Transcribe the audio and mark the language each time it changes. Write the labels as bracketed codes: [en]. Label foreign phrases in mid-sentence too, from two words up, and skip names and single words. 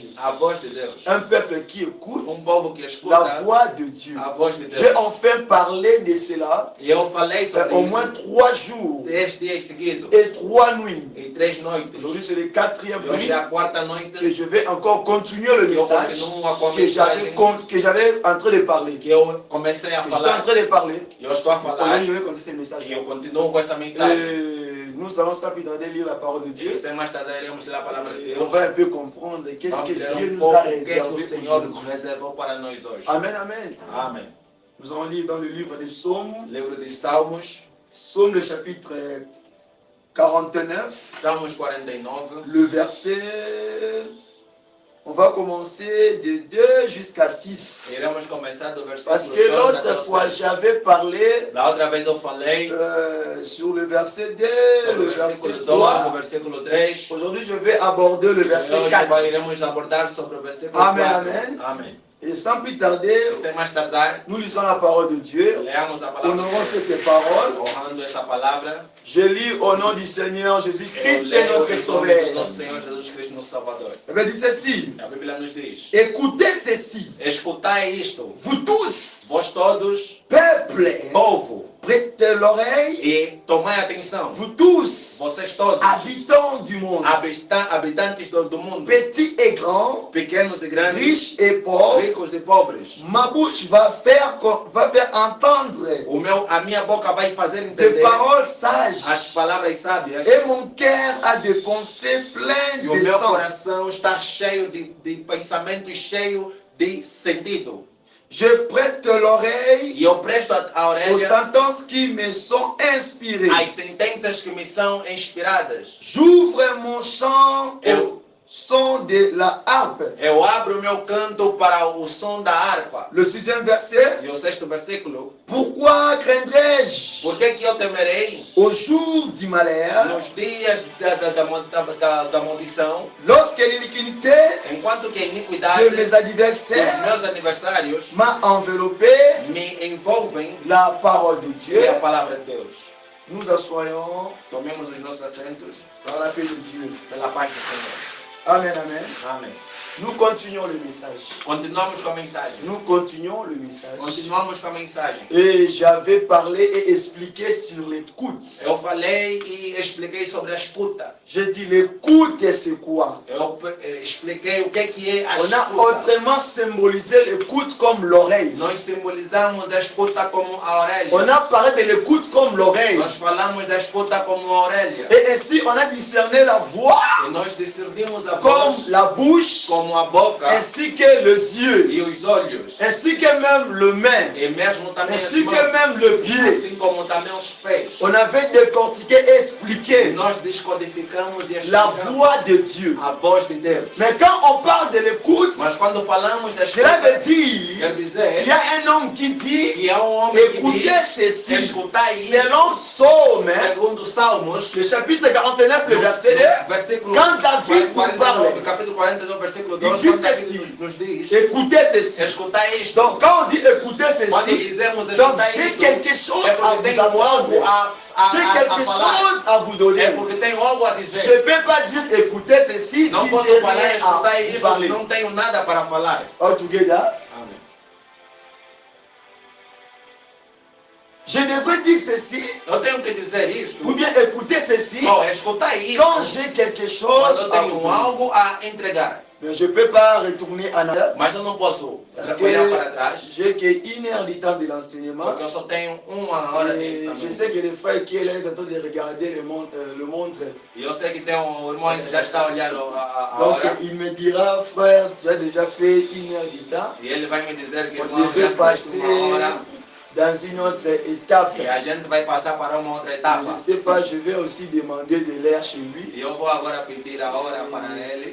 [fr] Un peuple qui écoute la voix de Dieu. J'ai enfin parlé de cela au moins 3 jours et 3 nuits. Aujourd'hui c'est le 4e nuit que je vais encore continuer le message que j'avais en train de parler. [pt] Eu comecei a falar. [fr] En train de parler. [pt] Eu estou a falar. [fr] Je vais continuer ce message. [pt] E eu continuo com essa mensagem. [fr] Nous allons sans plus tarder lire la parole de Dieu. [pt] Sem mais tarde iremos ler a palavra de [fr] Et on [pt] Deus. [fr] va un peu comprendre qu'est-ce que [pt] Vamos ler [fr] Dieu nous [pt] pouco a o que é que [fr] réservé [pt] o [fr] pour [pt] Senhor nos [fr] aujourd'hui. [pt] reservou para nós hoje. [fr] Amen, amen. [pt] Amém. [fr] Nous allons lire dans le livre des Psaumes, [pt] Livro de Salmos, [fr] Psaume le chapitre 49, [pt] Salmos 49. [fr] le verset, on va commencer de 2 jusqu'à 6. [pt] Iremos começar do versículo [fr] Parce que [pt] 2 até [fr] l'autre [pt] o [fr] fois, [pt] 6. [fr] j'avais parlé [pt] Da outra vez eu falei [fr] sur le verset 2, [pt] sobre [fr] le [pt] o versículo [fr] verset [pt] 2, o [fr] 3. [pt] versículo 3. [fr] Aujourd'hui, je vais aborder le [pt] E [fr] verset [pt] hoje [fr] 4. [pt] iremos abordar sobre o versículo [fr] Amen, [pt] 4. [fr] amen. [pt] Amém. [fr] Et sans plus tarder, [pt] E sem mais tardar, [fr] nous lisons la parole de Dieu. [pt] leamos a palavra [fr] Honorons [pt] de Deus. [fr] cette parole. [pt] Honrando essa palavra, [fr] Je lis au nom du Seigneur [pt] eu [fr] Jésus-Christ, [pt] leio [fr] notre [pt] em nome do [fr] Sauveur. [pt] nosso Senhor Jesus Cristo, nosso Salvador. [fr] Il me dit ceci. [pt] A Bíblia nos diz: [fr] Écoutez ceci, [pt] escutai isto, [fr] vous tous, [pt] vós todos, [fr] peuple, [pt] povo, [fr] prêtez l'oreille, [pt] e tomai atenção, [fr] vous tous, [pt] vocês todos, [fr] habitants du monde, [pt] habitantes do mundo, [fr] petits et grands, [pt] pequenos e grandes, [fr] riches et pauvres. [pt] ricos e pobres. [fr] Ma bouche va faire entendre [pt] A minha boca vai fazer [fr] des [pt] entender [fr] paroles [pt] as [fr] sages. [pt] palavras sábias, [fr] Et mon cœur a des pensées pleines [pt] e o [fr] de [pt] meu [fr] sens. [pt] coração está cheio de pensamentos, cheio de sentido. [fr] Je prête l'oreille [pt] E eu presto a [fr] aux [pt] orelha [fr] sentences qui me sont inspirées. [pt] às sentenças que me são inspiradas. [fr] J'ouvre mon chant [pt] Eu, [fr] au son de la harpe. [pt] eu abro o meu canto para o som da harpa. [fr] Le 6e verset. [pt] E o 6º versículo: [fr] Pourquoi craindrais-je [pt] por que eu temerei [fr] au jour du malheur, [pt] nos dias da maldição, [fr] lorsque l'iniquité [pt] enquanto que a [fr] de [pt] iniquidade [fr] mes [pt] dos [fr] adversaires [pt] meus adversários [fr] m'a enveloppé? [pt] me envolvem? [fr] La parole de Dieu. [pt] E a palavra de Deus. [fr] Nous assoyons [pt] Tomemos os nossos assentos [fr] dans la paix de Dieu. [pt] pela paz do Senhor. [fr] Amen, amen. [pt] Amém. [fr] Nous continuons le message. [pt] Continuamos com a mensagem. [fr] Nous continuons le message. [pt] Continuamos com a mensagem. [fr] Et j'avais parlé et expliqué sur l'écoute. [pt] Eu falei e expliquei sobre a escuta. [fr] J'ai dit l'écoute c'est quoi? [pt] Eu expliquei o que é a [fr] On a [pt] escuta. [fr] autrement symbolisé l'écoute comme l'oreille. [pt] Nós simbolizamos a escuta como a orelha. [fr] On a parlé de l'écoute comme l'oreille. [pt] Nós falamos da escuta como a orelha. [fr] Et ainsi on a discerné la voix [pt] E nós discernimos a [fr] comme [pt] voz [fr] la bouche, [pt] como a boca [fr] ainsi que les yeux, [pt] e os olhos. [fr] ainsi que même le main, [pt] E mesmo também as [fr] ainsi que [pt] mãos. [fr] même le pied. [pt] Assim como também os pés. [fr] On avait décortiqué et [pt] E [fr] expliqué [pt] nós descodificamos e [fr] la [pt] explicamos [fr] voix de Dieu. [pt] a voz de Deus. [fr] Mais quand on parle de l'écoute, [pt] Mas quando falamos da [fr] cela veut [pt] escuta, [fr] dire [pt] quer dizer [fr] il y a un homme qui dit [pt] que há homem que [fr] écoutez [pt] diz: [fr] ceci. [pt] escutai [fr] Selon [pt] isto, [fr] Psaume, [pt] segundo Salmos, [fr] le chapitre 49, le [pt] no [fr] verset 2, [pt] versículo [fr] quand David nous [pt] 49, [fr] parle, [pt] capítulo 49, versículo [fr] il [pt] 2, [fr] dit [pt] quando [fr] ceci. [pt] David nos diz: [fr] écoutez ceci. [pt] escutai isto. [fr] Donc quand on dit écoutez [pt] Quando [fr] ceci, [pt] dizemos [fr] donc [pt] escutai [fr] j'ai [pt] isto, [fr] quelque chose [pt] é [fr] à [pt] porque [fr] vous [pt] tenho algo [fr] apprendre. J'ai [pt] a [fr] quelque [pt] falar. [fr] chose à vous donner. [pt] É porque tenho algo a [fr] Je [pt] dizer. [fr] ne peux pas dire écoutez ceci si [pt] Não posso [fr] j'ai [pt] falar, [fr] rien [pt] escutai [fr] à vous [pt] isto, [fr] parler. [pt] se não tenho nada para falar. [en] All together. [pt] Amém. [fr] Je devrais dire ceci [pt] Eu tenho que dizer isto. [fr] ou bien écouter ceci [pt] Ou escutai isto. [fr] quand j'ai quelque [pt] Mas [fr] chose [pt] eu [fr] à vous [pt] tenho [fr] donner. [pt] algo a entregar. [fr] Mais je ne peux pas retourner en arrière [pt] Mas eu não posso [fr] parce [pt] olhar para [fr] que [pt] trás. [fr] j'ai qu'une heure du temps de l'enseignement. [pt] Porque eu só tenho uma hora de [fr] Et je [pt] ensinamento. [fr] sais que le frère qui est là est en train de regarder le montre. [pt] E eu sei que tem um irmão que já está a olhar a [fr] Donc [pt] hora. [fr] il me dira, frère, tu as déjà fait une heure du temps. [pt] E ele vai me dizer que [fr] On [pt] irmão [fr] devait [pt] já fez [fr] passer [pt] uma hora. [fr] dans une autre étape. [pt] E a gente vai passar para uma outra [fr] Je [pt] etapa. [fr] ne sais pas, je vais aussi demander de l'air chez lui. [pt] E eu vou agora pedir a hora para ele.